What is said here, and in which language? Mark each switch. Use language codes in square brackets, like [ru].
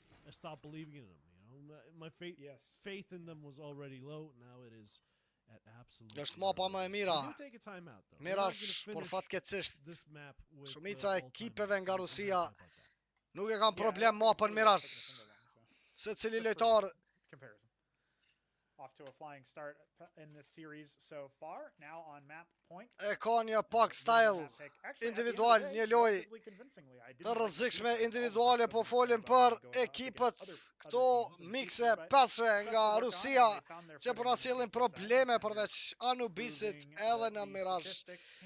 [en] I stopped believing in them, you know. My faith in them was already low. Now it is at absolute. [sq] Është mapa më e mira. [en] Take a timeout though. [sq] Mirage, por fatkeqësisht shumica e ekipeve nga Rusia nuk e kanë problem mapën Mirage. Secili lojtar [en] Off to a flying start in this series so far. Now on map point. [sq] e ka një pak style individual, një lojë të rrezikshme individuale, po folim për ekipët këto mikse peshe nga Rusia që po na sjellin probleme përveç Anubisit edhe në Mirage.